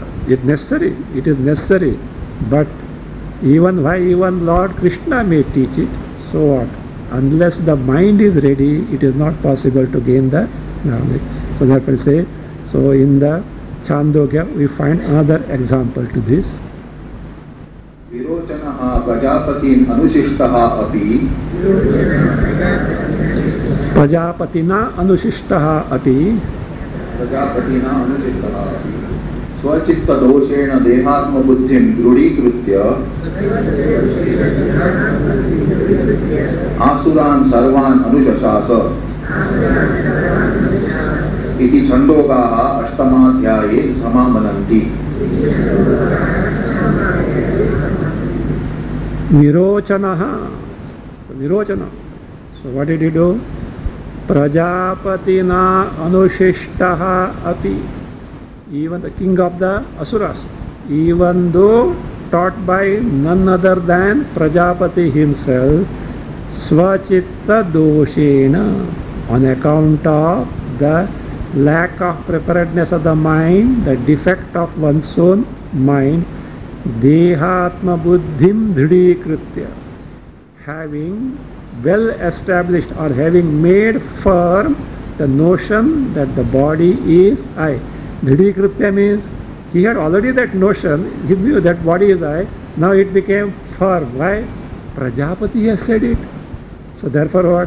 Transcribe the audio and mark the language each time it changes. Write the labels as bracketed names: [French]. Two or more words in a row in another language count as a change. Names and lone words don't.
[English] It is necessary. But even Lord Krishna may teach it, so what? Unless the mind is ready, it is not possible to gain the knowledge. So therefore say, so in the Chandogya we find another example to this. [Sanskrit] विरोचनः प्रजापतिन् अनुशिष्टः अपि प्रजापतिना अनुशिष्टः अपि प्रजापतिना अनुशिष्टः अपि स्वचित्त दोषेण देहात्म बुद्धिं दृढीकृत्य असुरान् सर्वान् अनुशशास इति छान्दोगाः अष्टमाध्याये समामनन्ति. Virochanaha. [English] So Virochana. So what did he do? [Sanskrit] प्रजापतिना अनुशिष्टः अपि. [English] Even the king of the Asuras, even though taught by none other than Prajapati himself, [Sanskrit] स्वचित्त दोषेण, [English] on account of the lack of preparedness of the mind, the defect of one's own mind, [Sanskrit] देहात्म बुद्धिं दृढीकृत्य, [English] having well established or having made firm the notion that the body is I. Dhidikritya means he had already that notion, he knew that body is I, now it became firm. Why? Prajapati has said it. So therefore what?